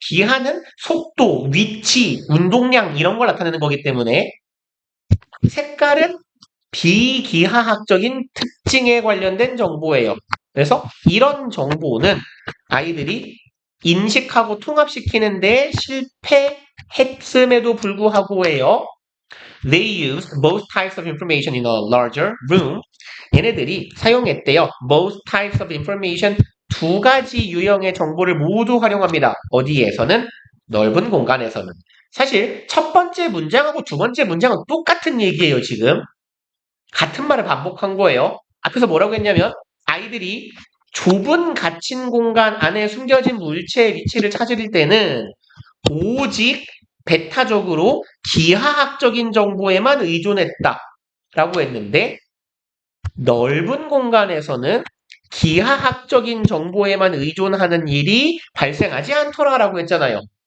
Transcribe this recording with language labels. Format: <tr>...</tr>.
<ko>기하는 속도, 위치, 운동량 이런 걸 나타내는 거기 때문에 색깔은 비기하학적인 특징에 관련된 정보예요. 그래서 이런 정보는 아이들이 인식하고 통합시키는데 실패했음에도 불구하고요.</ko> <en>They used both types of information in a larger room.</en> <ko>얘네들이 사용했대요.</ko> <en>Both types of information,</en> <ko>두 가지 유형의 정보를 모두 활용합니다. 어디에서는? 넓은 공간에서는. 사실 첫 번째 문장하고 두 번째 문장은 똑같은 얘기예요, 지금. 같은 말을 반복한 거예요. 앞에서 뭐라고 했냐면 아이들이 좁은 갇힌 공간 안에 숨겨진 물체의 위치를 찾을 때는 오직 배타적으로 기하학적인 정보에만 의존했다 라고 했는데 넓은 공간에서는 기하학적인 정보에만 의존하는 일이 발생하지 않더라라고 했잖아요.</ko>